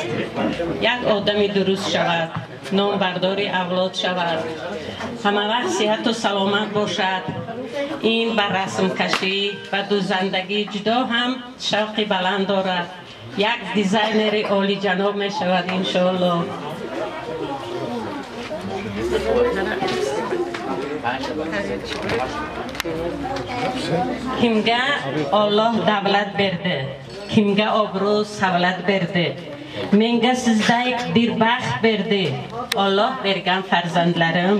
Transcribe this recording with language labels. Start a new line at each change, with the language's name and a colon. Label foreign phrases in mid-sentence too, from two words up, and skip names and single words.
Persian: یک آدمی درست شود، نامبردار اولاد شود، همه وقت صحت و سلامت باشد. این بر رسم کشی و دوزندگی جدا هم شوق بلند دارد. یک دیزاینر عالی جناب می شود انشاءالله.
Uzbek: kimga Alloh davlat berdi, kimga obro' savlat berdi, menga sizdek dirbaxt berdi Alloh bergan farzandlarim.